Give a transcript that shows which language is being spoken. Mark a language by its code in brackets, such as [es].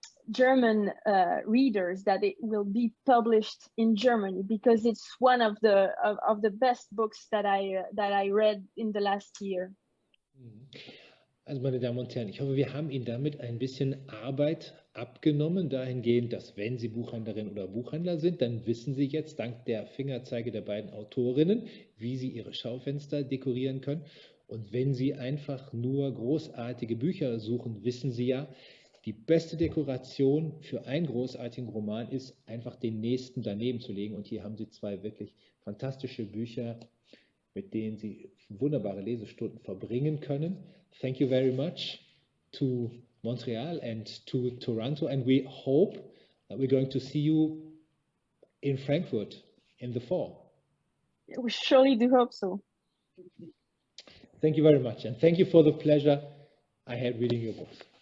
[en] German readers that it will be published in Germany, because it's one of the best books that I read in the last year. [de] Also meine Damen und Herren, ich hoffe, wir haben Ihnen damit ein bisschen Arbeit abgenommen, dahingehend, dass wenn Sie Buchhändlerin oder Buchhändler sind, dann wissen Sie jetzt dank der Fingerzeige der beiden Autorinnen, wie Sie Ihre Schaufenster dekorieren können. Und wenn Sie einfach nur großartige Bücher suchen, wissen Sie ja, die beste Dekoration für einen großartigen Roman ist, einfach den nächsten daneben zu legen. Und hier haben Sie zwei wirklich fantastische Bücher, mit denen Sie wunderbare Lesestunden verbringen können. [en] Thank you very much to Montreal and to Toronto, and we hope that we're going to see you in Frankfurt in the fall. We surely do hope so. Thank you very much, and thank you for the pleasure I had reading your books.